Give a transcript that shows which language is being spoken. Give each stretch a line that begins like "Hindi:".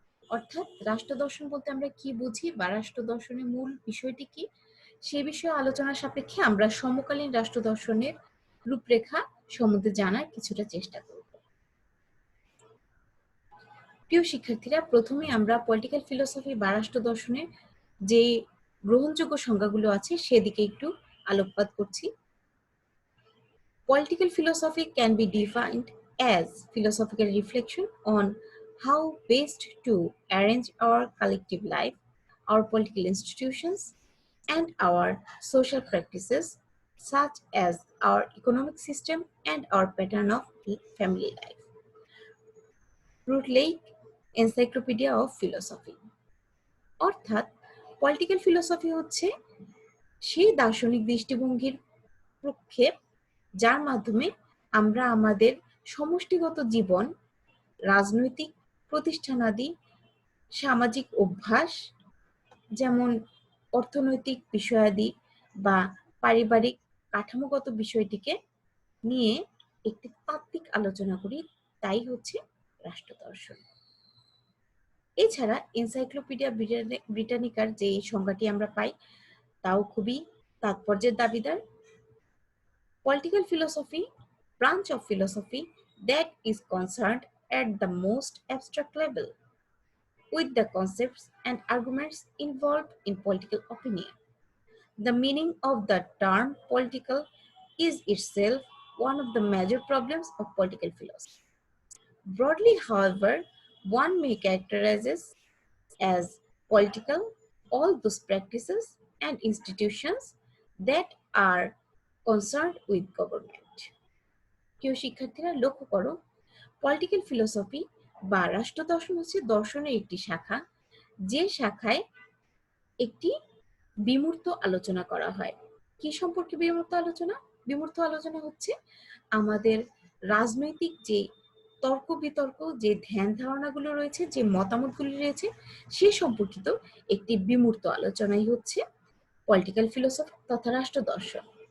Bangla: অর্থাৎ রাষ্ট্র দর্শন বলতে আমরা কি বুঝি বা রাষ্ট্র দর্শনের মূল বিষয়টি কি, সে বিষয়ে আলোচনার সাপেক্ষে আমরা সমকালীন রাষ্ট্র দর্শনের রূপরেখা সম্বন্ধে জানার কিছুটা চেষ্টা করব। প্রিয় শিক্ষার্থীরা, প্রথমে আমরা পলিটিক্যাল ফিলোসফি বা রাষ্ট্র দর্শনের যে গ্রহণযোগ্য সংজ্ঞাগুলো আছে সেদিকে একটু আলোকপাত করছি।
English: Political philosophy can be defined as philosophical reflection on how best to arrange our collective life, our political institutions, and our social practices, such as our economic system and our pattern of family life. Routledge, Encyclopedia of Philosophy.
Bangla: অর্থাৎ political philosophy হচ্ছে সেই দার্শনিক দৃষ্টিভঙ্গির প্রক্ষেপ যার মাধ্যমে আমরা আমাদের সমষ্টিগত জীবন, রাজনৈতিক প্রতিষ্ঠানাদি, সামাজিক অভ্যাস যেমন অর্থনৈতিক বিষয়াদি বা পারিবারিক কাঠামোগত বিষয়টিকে নিয়ে একটি তাত্ত্বিক আলোচনা করি, তাই হচ্ছে রাষ্ট্র দর্শন। এছাড়া এনসাইক্লোপিডিয়া ব্রিটানিকার যে সংজ্ঞাটি আমরা পাই তাও খুবই তাৎপর্যের দাবিদার।
English: Political philosophy, branch of philosophy that is concerned at the most abstract level with the concepts and arguments involved in political opinion. The meaning of the term political is itself one of the major problems of political philosophy. Broadly, however, one may characterize as political all those practices and institutions that are concerned with government.
Bangla: প্রিয় শিক্ষার্থীরা, লক্ষ্য করো, political philosophy বা রাষ্ট্র দর্শন হচ্ছে দর্শনের একটি শাখা, যে শাখায় একটি বিমূর্ত আলোচনা করা হয়। কি সম্পর্কে বিমূর্ত আলোচনা? বিমূর্ত আলোচনা হচ্ছে আমাদের রাজনৈতিক যে তর্ক বিতর্ক, যে ধ্যান ধারণাগুলো রয়েছে, যে মতামতগুলি রয়েছে, সে সম্পর্কিত একটি বিমূর্ত আলোচনাই হচ্ছে পলিটিক্যাল ফিলোসফি তথা রাষ্ট্র দর্শন।